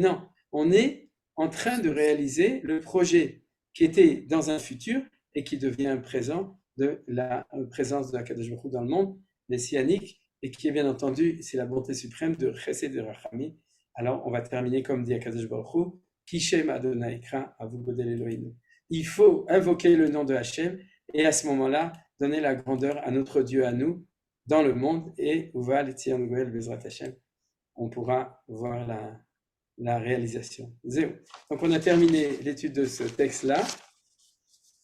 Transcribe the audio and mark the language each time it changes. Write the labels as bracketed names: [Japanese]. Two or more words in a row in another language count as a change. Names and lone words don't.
[French] Non, on est en train de réaliser le projet qui était dans un futur et qui devient un présent de la présence de la Kadosh Baruch Hu dans le monde, messianique, et qui est bien entendu, c'est la bonté suprême de Chesed et Rachami. Alors on va terminer comme dit Akadosh Baruch Hu, [Hebrew] כי שם ה' אקרא הבו גדל לאלהינו. [French] Il faut invoquer le nom de Hachem et à ce moment-là, donner la grandeur à notre Dieu, à nous, dans le monde, et [Hebrew] ובא לציון גואל בעזרת השם, [French] on pourra voir la réalisation. Zéro. Donc on a terminé l'étude de ce texte-là.